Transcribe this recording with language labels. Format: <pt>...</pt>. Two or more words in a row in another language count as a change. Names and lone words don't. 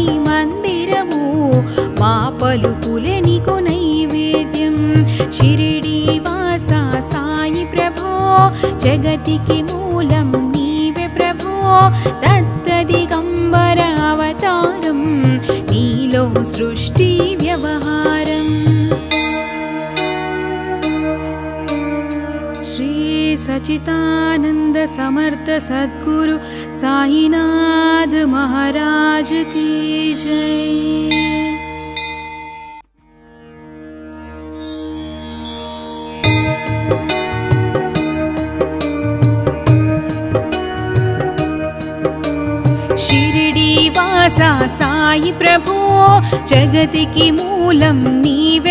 <te>మందిరము మా పలుకులే నీకు నైవేద్యం షిరిడి వాస సాయి ప్రభో జగతికి మూలం నీవే ప్రభో దత్త దిగంబర అవతారం నీలో సృష్టి వ్యవహారం</te> <hi>శ్రీ सचितानंद समर्थ सद्गुरु साईनाथ महाराज की जय।</hi> <te>షిరిడి వాస సాయి ప్రభు జగతికి మూలం నీవే</te>